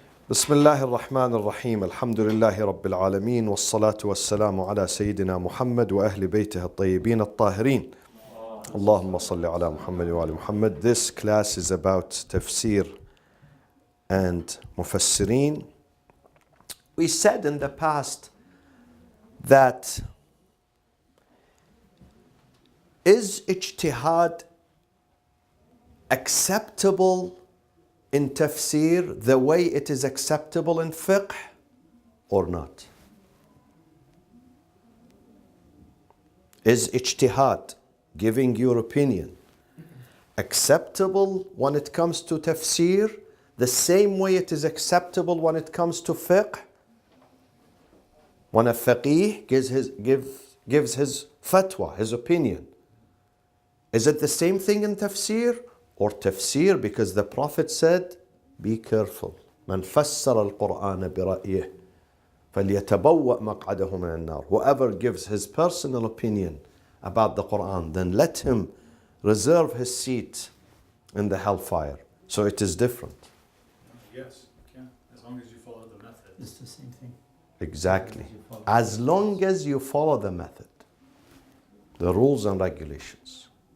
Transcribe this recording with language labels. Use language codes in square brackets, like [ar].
[ar] بسم الله الرحمن الرحيم الحمد لله رب العالمين والصلاة والسلام على سيدنا محمد وأهل بيته الطيبين الطاهرين اللهم صل على محمد وآل محمد. [en] This class is about tafsir and mufassirin. We said in the past that is ijtihad acceptable in tafsir the way it is acceptable in fiqh or not? Is ijtihad, giving your opinion, acceptable when it comes to tafsir the same way it is acceptable when it comes to fiqh? When a faqih gives his fatwa, his opinion, is it the same thing in tafsir? Or tafsir, because the Prophet said, be careful. [ar] من فسر القرآن برأيه فليتبوأ مقعده من النار. [en] Whoever gives his personal opinion about the Quran, then let him reserve his seat in the hellfire. So it is different. Yes, you can, as long as you follow the method. It's the same thing. Exactly. As long as you follow the method, the rules and regulations.